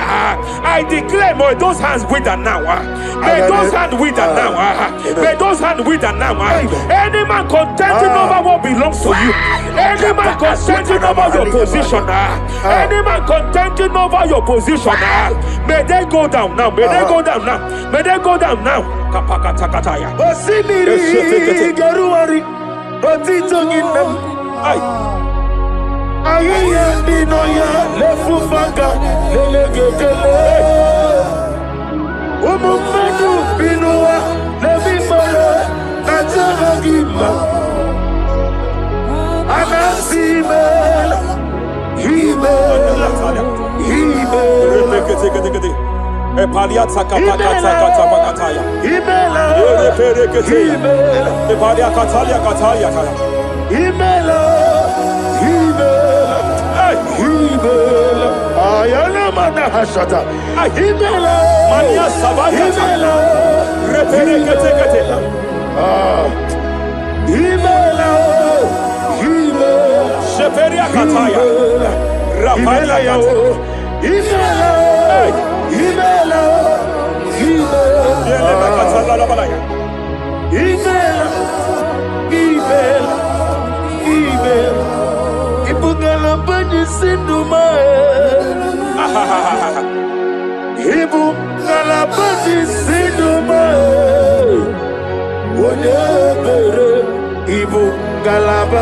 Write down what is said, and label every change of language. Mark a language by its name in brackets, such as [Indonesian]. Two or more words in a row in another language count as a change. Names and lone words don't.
[English] I declare, may those hands wither now. May those hands wither now. May those hands wither now. Any man contending over what belongs to you. Any man contending over your position. Any man contending over your position. May they go down now. May they go down now. May they go down now. Kapakatakataya. Osimiri Garuari Rotitoginem Ayaya Dinoya Lefufanga Lelegele Umumenu Binua Levimala Najaragima Anasimel Himel Epaliata kapakata pakataya. Himela Eperekete. Epalia katalia katalia kaya. Himela Himela Ayana mana hashata Himela Mania sabaya. Himela Reperekete kete. Himela Sheperia kataya. Rapalia kate. Himela Himela Yelema katala la balaya. Himela Ibungala bani sinduma Ibungala bani sinduma Wonebere Ibungala ba